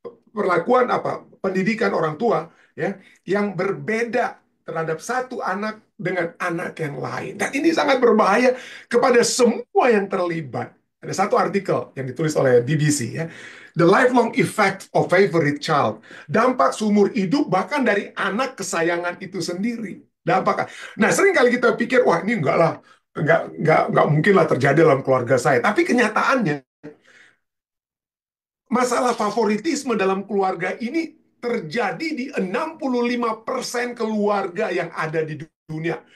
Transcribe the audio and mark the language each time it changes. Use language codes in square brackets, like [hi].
[id] perlakuan apa pendidikan orang tua ya yang berbeda terhadap satu anak dengan anak yang lain. Dan ini sangat berbahaya kepada semua yang terlibat. Ada satu artikel yang ditulis oleh BBC ya. [en] The lifelong effect of favorite child. [id] Dampak seumur hidup bahkan dari anak kesayangan itu sendiri. Dampak. Nah, sering kali kita pikir, wah ini enggak lah, enggak mungkin lah terjadi dalam keluarga saya. Tapi kenyataannya masalah favoritisme dalam keluarga ini terjadi di 65% keluarga yang ada di dunia.